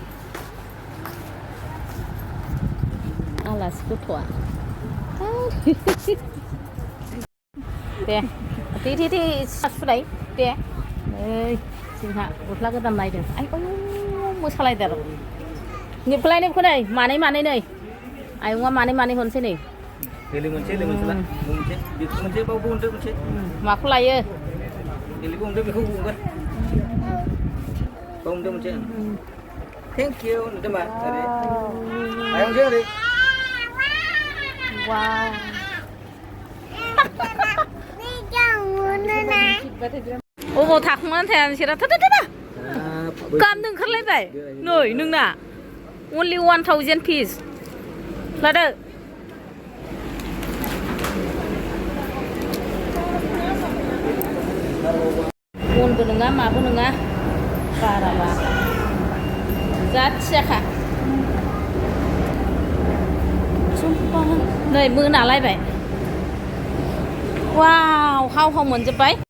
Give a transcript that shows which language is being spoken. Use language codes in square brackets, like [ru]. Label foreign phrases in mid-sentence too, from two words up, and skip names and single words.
[brx] आलासि गथ'आ दे सुराय दे नै जोंहा गस्ला गोदान नायदों आयौ मोसालायदों आरो निबखौलाय निबखौ नै मानै नै आयंआ मानै हरनोसै नै माखौ लायो [en] Thank you, teman. [id] Ayo jadi. [en] Wow. [brx] अबाव थाखुमानानै थाया नोंसोरा थाथाथाथा गाननो ओंखारलायबाय नै नोंना [en] only 1000 piece [brx] लादो बनबो नङा माबो नङा बाराबा जाथियाखा नै मोनालायबाय वाव हाव मोनजोब्बाय